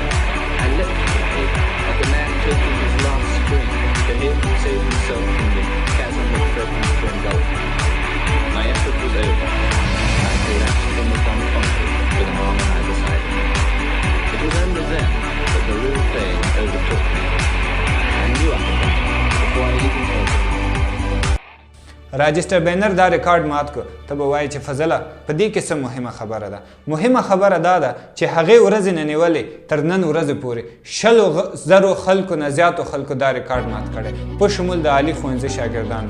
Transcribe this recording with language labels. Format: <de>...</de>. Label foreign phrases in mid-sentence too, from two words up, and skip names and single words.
<en>I leapt the tape like a man taking his last spring to help save himself from the chasm that threatened to engulf me. My effort was over. I collapsed almost unconscious with an arm on either side of me. It was only then that the real pain overtook me. I knew I had done it before I even felt it.</en> <ps>راجسټر بینر دا ریکارډ مات کړ. ته به وایې چې فضله په دې کې څه مهمه خبره ده؟ مهمه خبره دا ده چې هغې ورځې نه نیولې تر نن ورځې پورې 100,000 خلکو نه زیاتو خلکو دا ریکارډ مات کړی، په شمول د عالي ښوونځي شاګردانو.</ps>